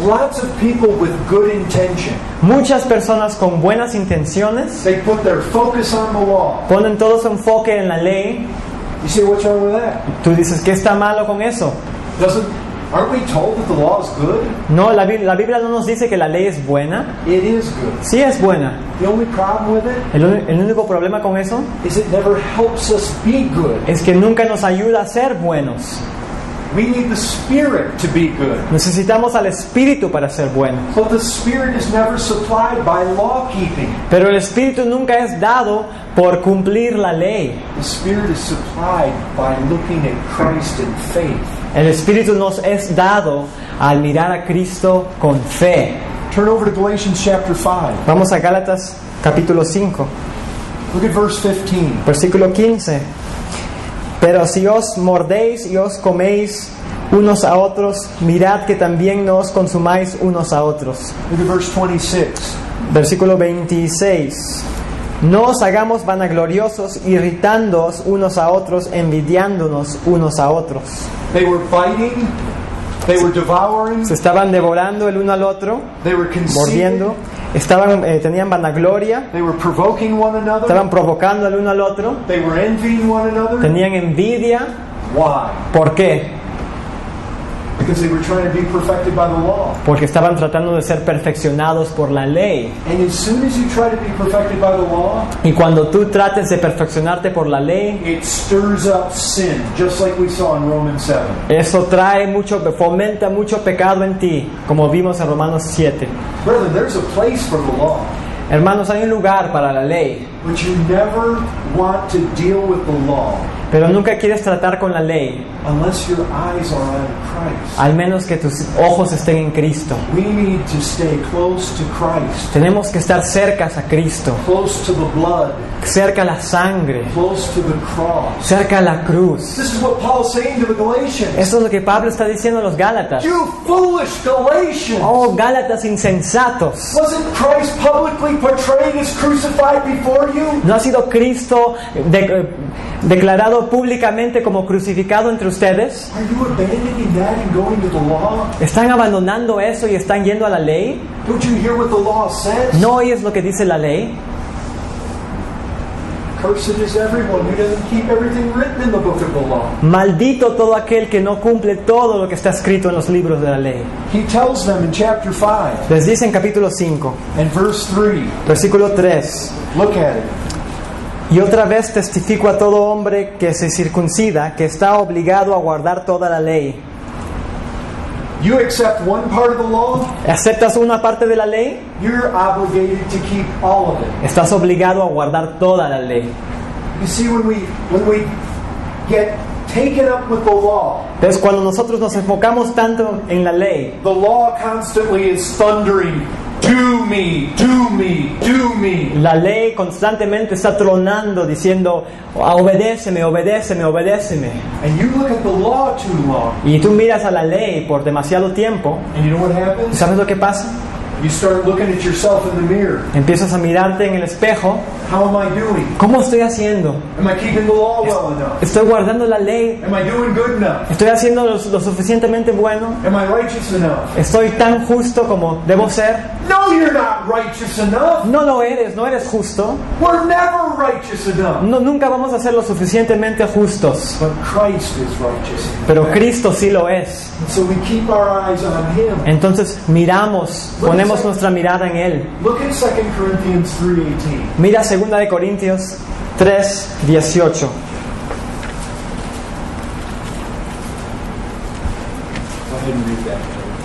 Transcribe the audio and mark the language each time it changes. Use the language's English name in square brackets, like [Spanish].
[English] Lots of people with good intention, [Spanish] Muchas personas con buenas intenciones [English] they put their focus on the law. [Spanish] ponen todo su enfoque en la ley. [English] You say, what's wrong with that? [Spanish] Tú dices, ¿qué está malo con eso? [English] Aren't we told that the law is good? [Spanish] No, la Biblia no nos dice que la ley es buena. [English] It is good. [Spanish] Sí es buena. [English] The only problem with it [Spanish] El único problema con eso [English] is it never helps us be good. [Spanish] es que nunca nos ayuda a ser buenos. [English] We need the Spirit to be good. [Spanish] Necesitamos al Espíritu para ser buenos. [English] But the Spirit is never supplied by law keeping. [Spanish] Pero el Espíritu nunca es dado por cumplir la ley. [English] The Spirit is supplied by looking at Christ in faith. [Spanish] El Espíritu nos es dado al mirar a Cristo con fe. [English] Turn over to Galatians chapter 5. [Spanish] Vamos a Gálatas capítulo 5, [English] Look at verse 15. [Spanish] versículo 15. Pero si os mordéis y os coméis unos a otros, mirad que también no os consumáis unos a otros. [English] Look at verse 26. [Spanish] Versículo 26. No os hagamos vanagloriosos, irritándoos unos a otros, envidiándonos unos a otros. [English] They were biting, they were devouring, [Spanish] Se estaban devorando el uno al otro, [English] they were conceited, [Spanish] mordiendo, tenían vanagloria, [English] they were provoking one another, [Spanish] estaban provocando el uno al otro, [English] they were envying one another. [Spanish] tenían envidia. [English] Why? [Spanish] ¿Por qué? [English] Because they were trying to be perfected by the law. [Spanish] Porque estaban tratando de ser perfeccionados por la ley. [English] And as soon as you try to be perfected by the law, [Spanish] Y cuando tú trates de perfeccionarte por la ley, [English] it stirs up sin, just like we saw in Romans 7. [Spanish] eso fomenta mucho pecado en ti, como vimos en Romanos 7. [English] Brethren, there's a place for the law, [Spanish] Hermanos, hay un lugar para la ley, [English] but you never want to deal with the law [Spanish] pero nunca quieres tratar con la ley, [English] unless your eyes are on Christ. [Spanish] al menos que tus ojos estén en Cristo. [English] We need to stay close to Christ, [Spanish] Tenemos que estar cercas a Cristo, [English] close to the blood, [Spanish] cerca a la sangre, [English] close to the cross. [Spanish] cerca a la cruz. [English] This is what Paul's saying to the Galatians. [Spanish] Eso es lo que Pablo está diciendo a los Gálatas. [English] You foolish Galatians! [Spanish] Oh, Gálatas insensatos. [English] Wasn't Christ publicly portrayed as crucified before you? [Spanish] ¿No ha sido Cristo declarado públicamente como crucificado entre ustedes? [English] Are you abandoning that and going to the law? [Spanish] ¿Están abandonando eso y están yendo a la ley? [English] Don't you hear what the law says? [Spanish] ¿No oyes lo que dice la ley? [English] Cursed is everyone who doesn't keep everything written in the book of the law. [Spanish] Maldito todo aquel que no cumple todo lo que está escrito en los libros de la ley. [English] He tells them in chapter 5 [Spanish] Les dice en capítulo 5, [English] and verse 3. [Spanish] versículo 3. [English] Look at it. [Spanish] Y otra vez testifico a todo hombre que se circuncida, que está obligado a guardar toda la ley. [English] You accept one part of the law, [Spanish] ¿Aceptas una parte de la ley? [English] you're obligated to keep all of it. [Spanish] Estás obligado a guardar toda la ley. [English] You see, when we get taken up with the law, [Spanish] Entonces, cuando nosotros nos enfocamos tanto en la ley, [English] the law constantly is thundering, do me, do me, do me. [Spanish] la ley constantemente está tronando diciendo, obedéceme, obedéceme, obedéceme. [English] And you look at the law too long, [Spanish] Y tú miras a la ley por demasiado tiempo, [English] and you know what [Spanish] ¿y [English] happens? [Spanish] sabes lo que pasa? [English] You start looking at yourself in the mirror. [Spanish] Empiezas a mirarte en el espejo. [English] How am I doing? [Spanish] ¿Cómo estoy haciendo? [English] Am I keeping the law well enough? [Spanish] ¿Estoy guardando la ley? [English] Am I doing good enough? [Spanish] ¿Estoy haciendo lo suficientemente bueno? [English] Am I righteous enough? [Spanish] ¿Estoy tan justo como debo ser? [English] No, you're not righteous enough. [Spanish] No lo eres, no eres justo. [English] We're never righteous enough. [Spanish] No, nunca vamos a ser lo suficientemente justos. [English] But Christ is righteous. [Spanish] Pero Cristo sí lo es. [English] So we keep our eyes on Him. [Spanish] Entonces miramos, ponemos nuestra mirada en Él. [English] Look at 2 Corinthians 3:18. [Spanish] Mira 2 de Corintios 3:18. [English] Go ahead and read that.